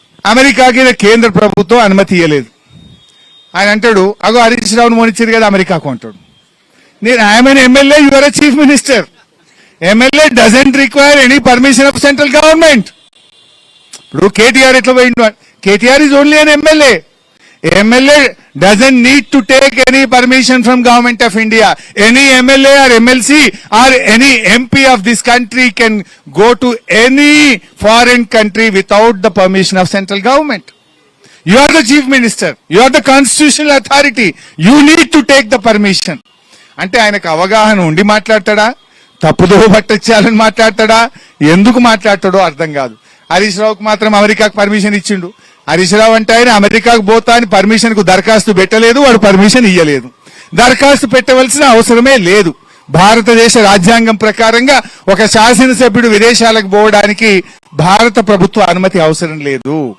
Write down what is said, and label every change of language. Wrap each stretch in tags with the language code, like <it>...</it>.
<te>అమెరికాకి కేంద్ర ప్రభుత్వం అనుమతి ఇవ్వలేదు. ఆయన అంటాడు, అగో హరీష్ రావును మోనిచ్చారు కదా అమెరికాకు అంటాడు.</te> <en>నేను I'm MLA, you are a chief minister. MLA doesn't require any permission of central government.</en> <te>ఇప్పుడు కేటీఆర్ ఎట్లా పోయిండు?</te> <en>KTR is only an MLA. MLA doesn't need to take any permission from government of India. Any MLA or MLC or any MP of this country can go to any foreign country without the permission of central government. You are the chief minister. You are the constitutional authority. You need to take the permission.</en> <te>అంటే ఆయనకు అవగాహన ఉండి మాట్లాడతాడా, తప్పుదో పట్టించాలని మాట్లాడతాడా, ఎందుకు మాట్లాడతాడో అర్థం కాదు. హరీష్ రావుకు మాత్రం అమెరికాకు పర్మిషన్ ఇచ్చిండు. హరీష్ రావు అంటే ఆయన అమెరికాకు పోతా అని పర్మిషన్ కు దరఖాస్తు పెట్టలేదు, వాడు పర్మిషన్ ఇయ్యలేదు. దరఖాస్తు పెట్టవలసిన అవసరమే లేదు. భారతదేశ రాజ్యాంగం ప్రకారంగా ఒక శాసనసభ్యుడు విదేశాలకు పోవడానికి భారత ప్రభుత్వ అనుమతి అవసరం లేదు.</te>